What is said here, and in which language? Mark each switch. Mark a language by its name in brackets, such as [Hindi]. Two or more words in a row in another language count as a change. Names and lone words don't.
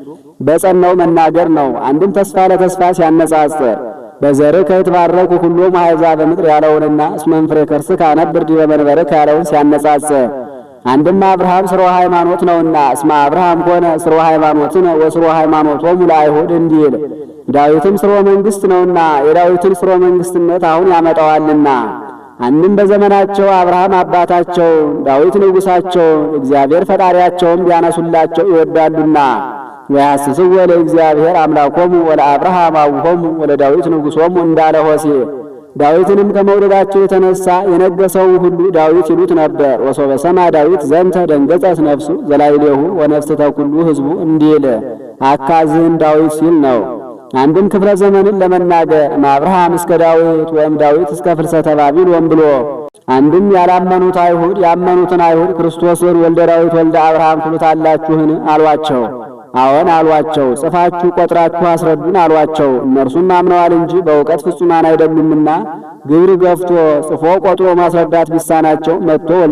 [Amharic] በጸናው መናገር ነው። አንድም ተስፋ ለተስፋ ሲያነጻጽር በዘርህ [Geez] ከይትባረኩ ሁሎሙ አሕዛበ ምድር [Amharic] ያለውንና [Geez] እስመ እምፍሬ ከርስከ አነብር ዲበ መንበርከ [Amharic] ያለውን ሲያነጻጽር አንድም አብርሃም ስርወ ሃይማኖት ነውና [Geez] እስመ አብርሃም ኮነ ስርወ ሃይማኖትነ ወስርወ ሃይማኖቶሙ ለአይሁድ [Amharic] እንዲል ዳዊትም ስርወ መንግሥት ነውና የዳዊትን ስርወ መንግሥትነት አሁን ያመጣዋልና። አንድም በዘመናቸው አብርሃም አባታቸው ዳዊት ንጉሣቸው እግዚአብሔር ፈጣሪያቸውም ቢያነሱላቸው ይወዳሉና [Geez] ወያስስዎ ለእግዚአብሔር አምላኮሙ ወለአብርሃም አቡሆሙ ወለዳዊት ንጉሶሙ [Amharic] እንዳለ ሆሴዕ። ዳዊትንም ከመውደዳቸው የተነሳ የነገሰው ሁሉ ዳዊት ይሉት ነበር። [Geez] ወሶበ ሰማ ዳዊት ዘንተ ደንገጸት ነፍሱ ዘላይሌሁ ወነፍስተ ኩሉ ሕዝቡ [Amharic] እንዲል አካዝህን ዳዊት ሲል ነው። አንድም ክፍለ ዘመንን ለመናገር እምአብርሃም እስከ ዳዊት ወይም ዳዊት እስከ ፍልሰተ ባቢሎን ብሎ አንድም ያላመኑት አይሁድ ያመኑትን አይሁድ ክርስቶስን [Geez] ወልደ ዳዊት ወልደ አብርሃም [Amharic] ትሉታላችሁን አሏቸው። አዎን አሏቸው። ጽፋችሁ ቆጥራችሁ አስረዱን አሏቸው። እነርሱም አምነዋል እንጂ በእውቀት ፍጹማን አይደሉምና ግብር ገፍቶ ጽፎ ቆጥሮ ማስረዳት ቢሳናቸው መጥቶ ወልደ